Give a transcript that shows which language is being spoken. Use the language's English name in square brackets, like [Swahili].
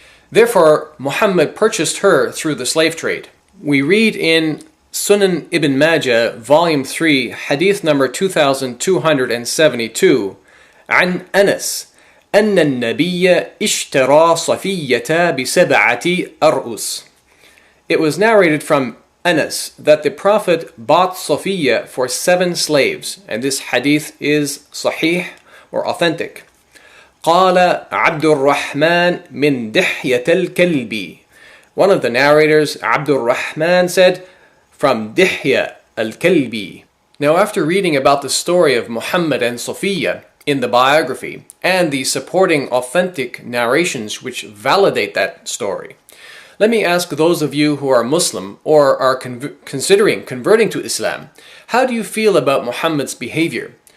[English] Therefore, Muhammad purchased her through the slave trade. We read in Sunan Ibn Majah, volume 3, hadith number 2272, [Arabic] عن أنس أن النبي اشترى صفية بسبعة أرؤس. [English] It was narrated from Anas that the Prophet bought Safiyya for 7 slaves, and this hadith is sahih or authentic. [Arabic] قال عبد الرحمن من دحية الكلب. [English] One of the narrators, Abdul Rahman, said, "From Dihya al-Kalbi." Now, after reading about the story of Muhammad and Safiyya in the biography and the supporting authentic narrations which validate that story, let me ask those of you who are Muslim or are considering converting to Islam, how do you feel about Muhammad's behavior?